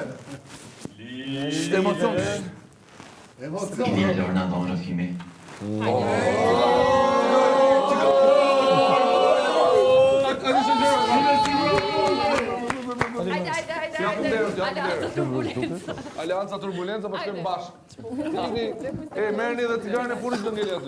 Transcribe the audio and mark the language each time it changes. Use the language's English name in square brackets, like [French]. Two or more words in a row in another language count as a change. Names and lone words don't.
[Albanian] Emocion. [French] Il y a Lorna dans la fumée. [Albanian] Aleanca turbulenca po shkojmë bashkë. E merrni edhe cigaren e punës do ngeli aty.